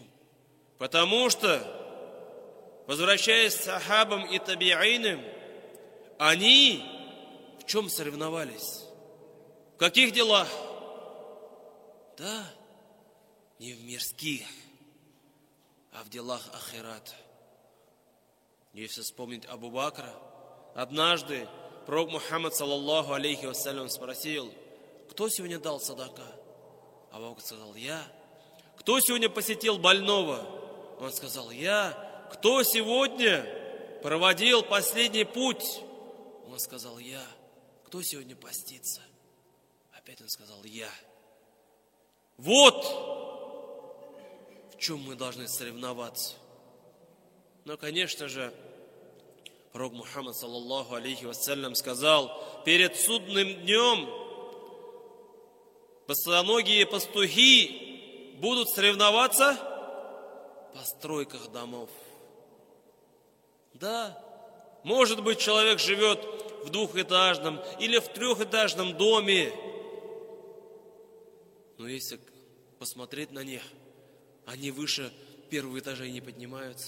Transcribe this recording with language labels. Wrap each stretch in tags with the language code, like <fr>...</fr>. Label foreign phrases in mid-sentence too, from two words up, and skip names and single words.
<ru>Потому что, возвращаясь к сахабам и табиинам, они в чем соревновались? В каких делах? Да, не в мирских, а в делах ахирата. Если вспомнить Абу Бакра, однажды пророк Мухаммад,</ru> <ar>صلى الله عليه وسلم,</ar> <ru>спросил: кто сегодня дал садака? Абу Бакр сказал: я. Кто сегодня посетил больного? Он сказал: я. Кто сегодня проводил последний путь? Он сказал: я. Кто сегодня постится? Опять он сказал: я. Вот в чем мы должны соревноваться. Но, конечно же, пророк Мухаммад,</ru> <ar>صلى الله عليه وسلم,</ar> <ru>сказал: перед судным днем босоногие пастухи будут соревноваться в постройках домов. Да, может быть, человек живет в двухэтажном или в трехэтажном доме, но если посмотреть на них, они выше первого этажа и не поднимаются.</ru>